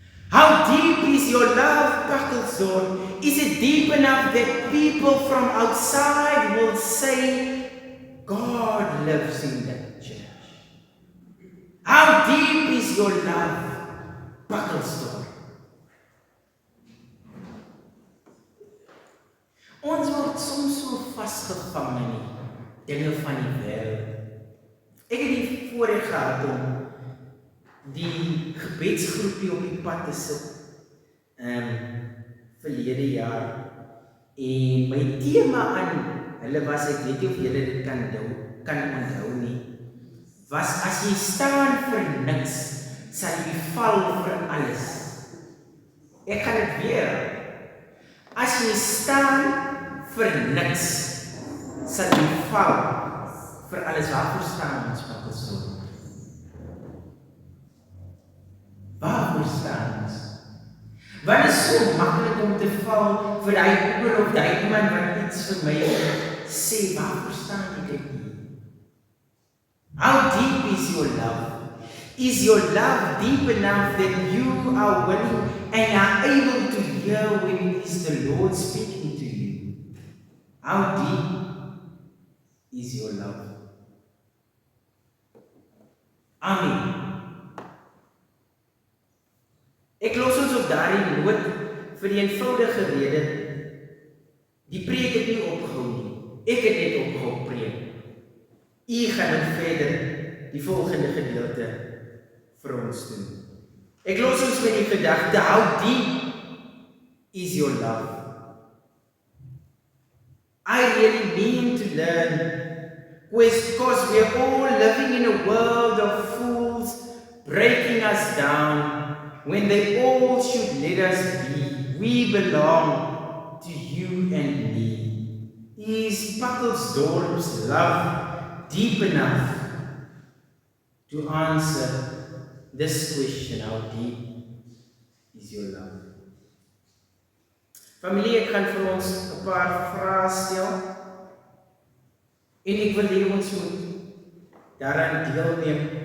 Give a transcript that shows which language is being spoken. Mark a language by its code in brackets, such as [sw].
[en] How deep is your love, Pakkelsdorp? Is it deep enough that people from outside will say, God lives in that church? How deep is your love, Pakkelsdorp? [af] Ons word soms so vasgevang in die dinge van die wêreld. Ek het die voorreg gehad om die gebedsgroepie op die pad te sit verlede jaar. En my tema aan hulle was, ek weet nie of julle dit kan onthou nie, was as jy staan vir niks, sal jy val vir alles. Ek gaan dit weer. As jy staan vir niks, sal jy val vir alles. Waarvoor staan ons, Pakkelsdorp? Waarvoor staan ons? Want het is so maklik om te val vir die oor of die iemand wat iets vir my sê, waarvoor staan ek nie? [en] How deep is your love? Is your love deep enough that you are willing and are able to hear when it is the Lord speaking to you? How deep is your love? Amen. [af] Ek los ons op daardie noot vir die eenvoudige rede, die preek het nie opgehou nie. Ek het net opgehou preek. U gaan nou verder die volgende gedeelte vir ons doen. Ek los ons met die gedagte, [en] how deep is your love? I really need to learn, because we are all living in a world of fools breaking us down when they all should let us be. We belong to you and me. Is Pakkelsdorp's love deep enough to answer this question, how deep is your love? [af] Familie, ek gaan vir ons 'n paar vrae stel en ek wil hê ons moet daaraan deelneem.